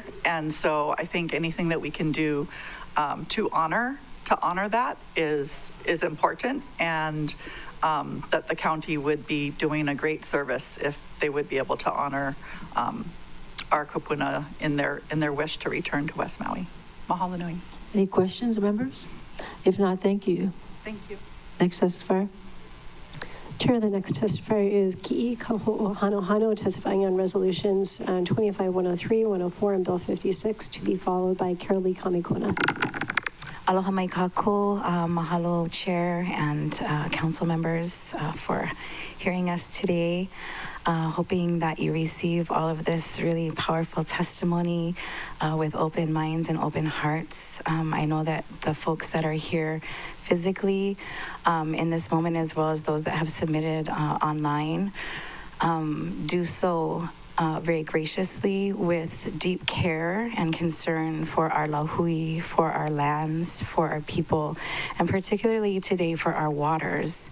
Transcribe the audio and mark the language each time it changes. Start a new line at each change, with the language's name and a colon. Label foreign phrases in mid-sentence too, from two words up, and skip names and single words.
English: And so I think anything that we can do to honor that is important, and that the county would be doing a great service if they would be able to honor our kupuna in their wish to return to West Maui.
Hawaiian: Mahalo nui.
English: Any questions, members? If not, thank you. Thank you. Next testifier. Chair, the next testifier is Ki'i Kaho'ohanohano, testifying on resolutions 25-103, 104, and Bill 56, to be followed by Carol Lee Kamekona.
Hawaiian: Aloha mai kākou,
English: mahalo Chair and council members for hearing us today. Hoping that you receive all of this really powerful testimony with open minds and open hearts. I know that the folks that are here physically in this moment, as well as those that have submitted online, do so very graciously with deep care and concern for our lahui, for our lands, for our people, and particularly today for our waters.